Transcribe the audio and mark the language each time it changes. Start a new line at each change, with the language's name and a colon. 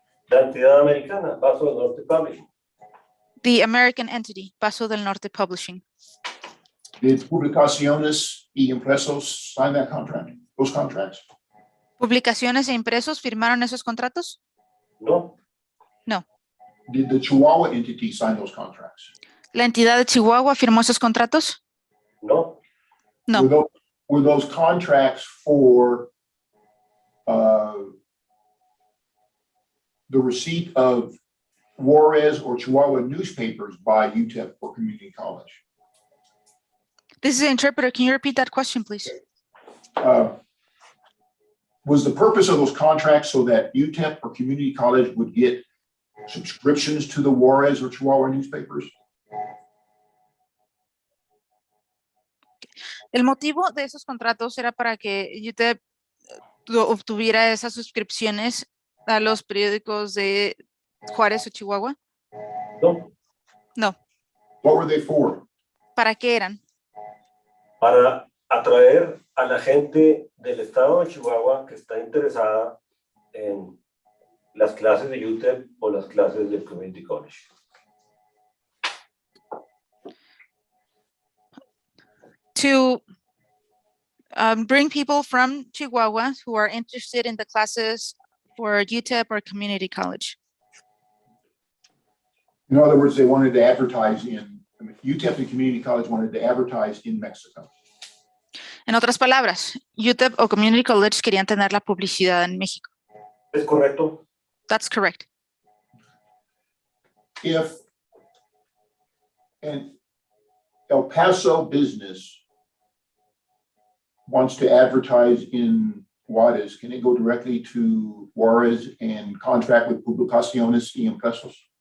Spanish: la entidad americana, Paso del Norte Publishing.
English: The American entity, Paso del Norte Publishing. Did Publicaciones y Impresos sign that contract, those contracts?
Spanish: ¿Publicaciones e impresos firmaron esos contratos? No,
English: Did the Chihuahua entity sign those contracts?
Spanish: ¿La entidad de Chihuahua firmó esos contratos? no,
English: No. Were those contracts for the receipt of Juarez or Chihuahua newspapers by UTEP or community college? This is the interpreter. Can you repeat that question, please? Was the purpose of those contracts so that UTEP or community college would get subscriptions to the Juarez or Chihuahua newspapers?
Spanish: El motivo de esos contratos era para que UTEP obtuviera esas suscripciones a los periódicos de Juárez o Chihuahua. no,
English: No. What were they for?
Spanish: ¿Para qué eran? para atraer a la gente del estado de Chihuahua que está interesada en las clases de UTEP o las clases del Community College.
English: To bring people from Chihuahua who are interested in the classes for UTEP or community college. In other words, they wanted to advertise UTEP and community college wanted to advertise in Mexico.
Spanish: En otras palabras, UTEP o community college querían tener la publicidad en México. ¿Es correcto?
English: That's correct. If an El Paso business wants to advertise in Juarez, can it go directly to Juarez and contract with Publicaciones y Impresos?